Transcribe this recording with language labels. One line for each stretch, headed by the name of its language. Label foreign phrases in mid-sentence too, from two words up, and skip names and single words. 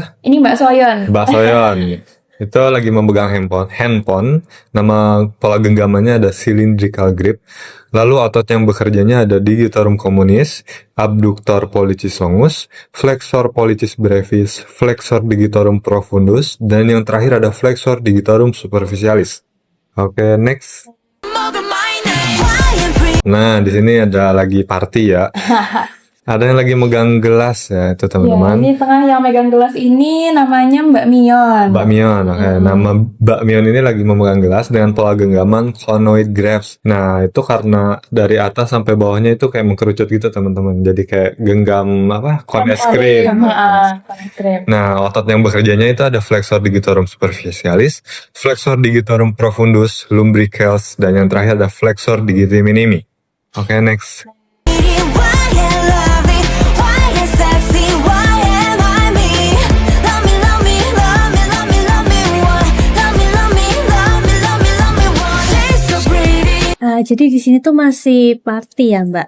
Indonesian: Ini Mbak Soyon. Mbak Soyon. Itu lagi memegang handphone. Nama pola genggamannya ada
English: cylindrical grip.
Indonesian: Lalu otot yang bekerjanya ada digitorum communis, abductor pollicis longus, flexor pollicis brevis, flexor digitorum profundus, dan yang terakhir ada flexor digitorum superficialis. Oke, next. Nah, di sini ada lagi party ya. Ada yang lagi megang gelas ya, itu teman-teman. Ya, ini tengah yang megang gelas ini namanya Mbak Mion. Mbak Mion, oke. Nama Mbak Mion ini lagi memegang gelas dengan pola genggaman
English: conoid grasp.
Indonesian: Nah, itu karena dari atas sampai bawahnya itu kayak mengkerucut gitu, teman-teman. Jadi kayak genggam cone es krim. Nah, otot yang bekerjanya itu ada flexor digitorum superficialis, flexor digitorum profundus, lumbricalis, dan yang terakhir ada flexor digiti minimi. Oke, next. Jadi di sini tuh masih party ya, Mbak.